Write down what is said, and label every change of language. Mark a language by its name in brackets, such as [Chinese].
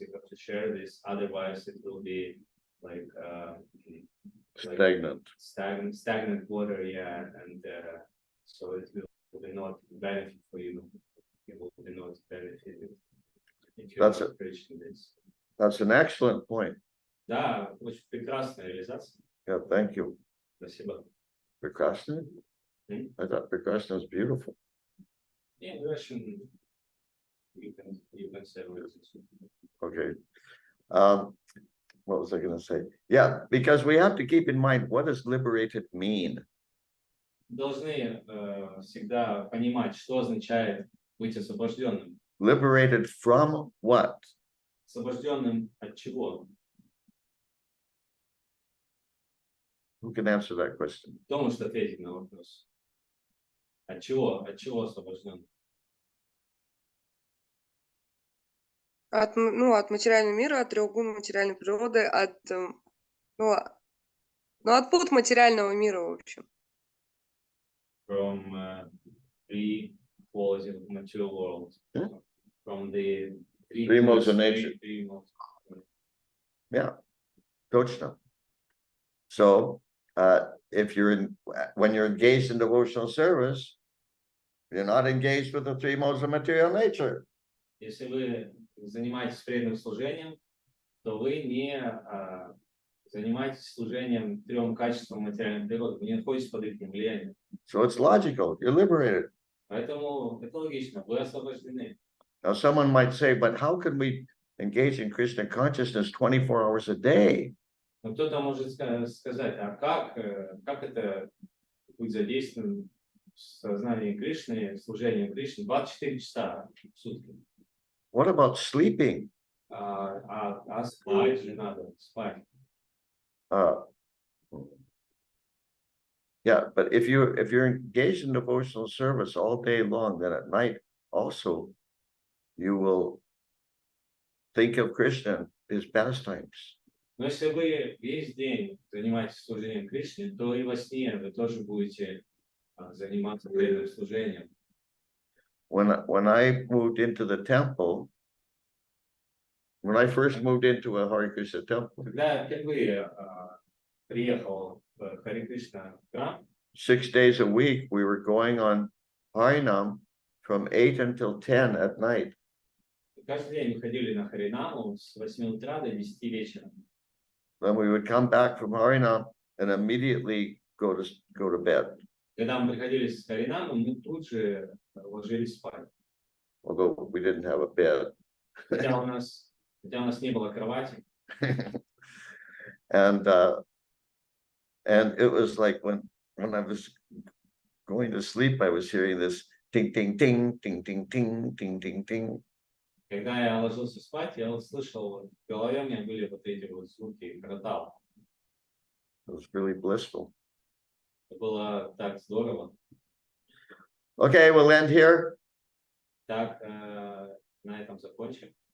[English] You have to share this. Otherwise, it will be like stagnant water. Yeah, and so it will not benefit for you. You will not benefit if you That's are it. preaching this. That's an excellent point. [Russian] Да, очень прекрасная реализация. [English] Yeah, thank you. [Russian] Спасибо. Prekrasna? Hmm? [English] I thought Prekrasna is beautiful. Yeah, Russian. You can say Russian. Okay. What was I gonna say? Yeah, because we have to keep in mind, what does liberated mean? [Russian] Должны всегда понимать, что означает быть освобожденным. [English] Liberated from what? [Russian] Освобожденным от чего? [English] Who can answer that question? [Russian] Кто может ответить на вопрос? От чего? От чего освобожден? От материального мира, от трех гун материальной природы, от пут материального мира, в общем. [English] From three qualities of material world. Hmm? From the Three modes of nature. Three modes. Yeah, [Russian] точно. [English] So, when you're engaged in devotional service, you're not engaged with the three modes of material nature. [Russian] Если вы занимаетесь преданным служением, то вы не занимаетесь служением трем качествам материальной природы. Вы не находитесь под их влиянием. [English] So it's logical. You're liberated. [Russian] Поэтому это логично. Вы освобождены. [English] Now, someone might say, but how can we engage in Krishna consciousness 24 hours a day? [Russian] Но кто-то может сказать, а как это быть задействованным в сознании Кришны, служением Кришне 24 часа в сутки? [English] What about sleeping? [Russian] А спать же надо, спать. [English] Yeah, but if you're engaged in devotional service all day long, then at night also you will think of Krishna, his pastimes. [Russian] Но если вы весь день занимаетесь служением Кришне, то и во сне вы тоже будете заниматься преданным служением. [English] When I moved into the temple, when I first moved into a Hare Krishna temple, [Russian] Когда я впервые приехал в Харе Кришна храм, [English] 6 days a week, we were going on Harinam from 8 until 10 at night. [Russian] каждый день мы ходили на Харинаму с 8 утра до 10 вечера. [English] Then we would come back from Harinam and immediately go to bed. [Russian] Когда мы приходили с Харинамом, мы тут же ложились спать. [English] Although we didn't have a bed. [Russian] Хотя у нас не было кровати. [English] And it was like when I was going to sleep, I was hearing this ting ting ting ting ting ting ting ting ting. [Russian] Когда я ложился спать, я слышал, в голове у меня были вот эти вот звуки кротал. [English] It was really blissful. [Russian] Это было так здорово. [English] Okay, we'll end here. [Russian] Так, на этом закончим.